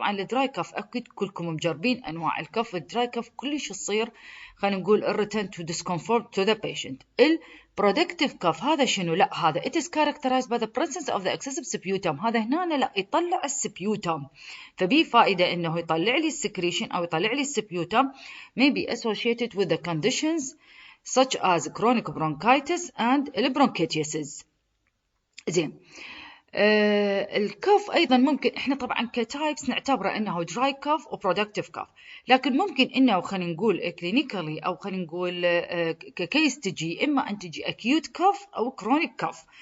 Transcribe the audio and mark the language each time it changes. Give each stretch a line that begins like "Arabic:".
Arabic: طبعا الدراي كف اكيد كلكم مجربين انواع الكف. الدراي كف كلش تصير خلينا نقول
English: return to discomfort to the patient.
Arabic: البرودكتيف كف هذا شنو؟ لا هذا
English: it is characterized by the presence of the excessive sputum.
Arabic: هذا هنا لا يطلع السبيوتم، فبي فائده انه يطلع لي السكريشن او يطلع لي السبيوتم
English: may be associated with the conditions such as chronic bronchitis and bronchitis.
Arabic: زين الكف أيضا ممكن إحنا طبعا كتايبس نعتبره إنه dry cough و productive cough، لكن ممكن إنه خلينا نقول clinically أو خلينا نقول ككيس تجي إما أن تجي acute cough أو chronic cough.